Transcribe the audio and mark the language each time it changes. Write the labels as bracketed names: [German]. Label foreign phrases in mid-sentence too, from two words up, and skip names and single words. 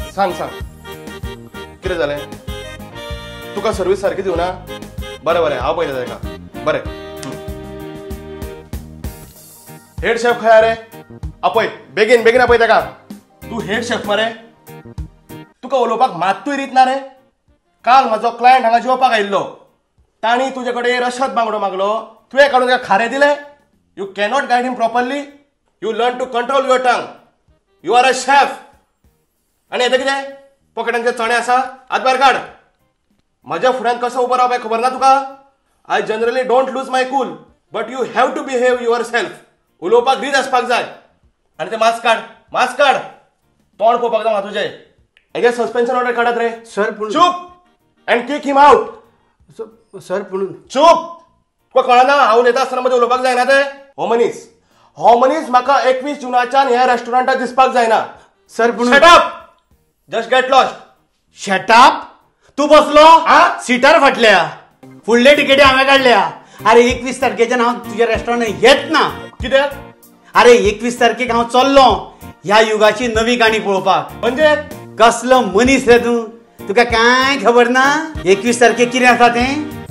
[Konkani] सांग सांग कितें जालें तुका सर्वीस सारकी दिवना बरें बरें हांव पळयता ताका बरें [English] head chef [Konkani] खंय रे आपय बेगीन बेगीन आपय ताका तू [English] head chef [Konkani] मरे तुका उलोवपाक मात्तूय रीत ना रे काल म्हजो क्लायंट हांगा जेवपाक आयिल्लो ताणी तुजे कडेन रशद बांगडो मागलो तुवें काडून ताका खारें दिलें [English] you cannot guide him properly you learn to control your tongue you are a chef [Konkani] आनी येता कितें पॉकेटांचे चणे आसा हात भायर काड म्हज्या फुड्यान कसो उबो रावप खबर ना तुका [English] I generally don't lose my cool but you have to behave yourself [Konkani] उलोवपाक रीत आसपाक जाय आनी तें मास्क काड तोंड पळोवपाक जाय तुजें हेगे [English] suspension order [Konkani] काडात रे सर [English] चूप and kick him out [Konkani] सर पूण चूप तुका कळना हांव उलयता आसतना मध्ये उलोवपाक जायना ते हो मनीस म्हाका 21 जुनाच्यान ह्या रेस्टॉरंटात दिसपाक जायना सर पूण [English] shut up just get lost shut up [Konkani] तू बसलो सिटार फाटल्या फुडले टिकेटी हांवें काडल्या अरे 21 तारखेच्यान हांव तुज्या रेस्टॉरंटात येत ना कित्याक अरे 21 तारखेक हांव चल्लो ह्या युगाची नवी गाणी पळोवपाक म्हणजे कसलो मनीस रे तू तुका कांय खबर ना 21 तारखेक कितें आसा तें